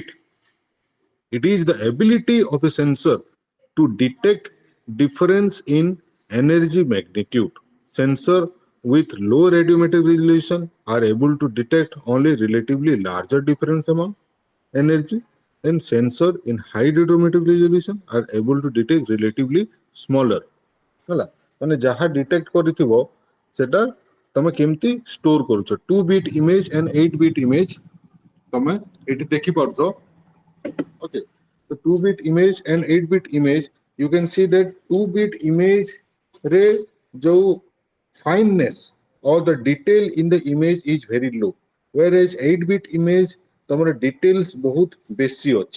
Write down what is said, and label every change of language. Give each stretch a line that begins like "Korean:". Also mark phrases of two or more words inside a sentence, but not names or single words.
English: It is the ability of a sensor to detect difference in energy magnitude. Sensor with low radiometric resolution are able to detect only relatively larger difference among energy, and sensor in high radiometric resolution are able to detect relatively smaller.
Odia: ହେଲା ମାନେ ଯାହା ଡିଟେକ୍ଟ କରିଥିବ ସେଟା ତମେ କେମିତି ଷ୍ଟୋର କରୁଛ
English: 2 bit image and 8 bit image
Odia: ତମେ ଏଠି ଦେଖିପାରୁଛ.
English: Okay, the 2-bit image and 8-bit image, you can see that 2-bit image
Odia: ରେ ଯୋ
English: fineness or the detail in the image is very low, whereas 8-bit image
Odia: ତମର details ବହୁତ ବେଶୀ ଅଛି.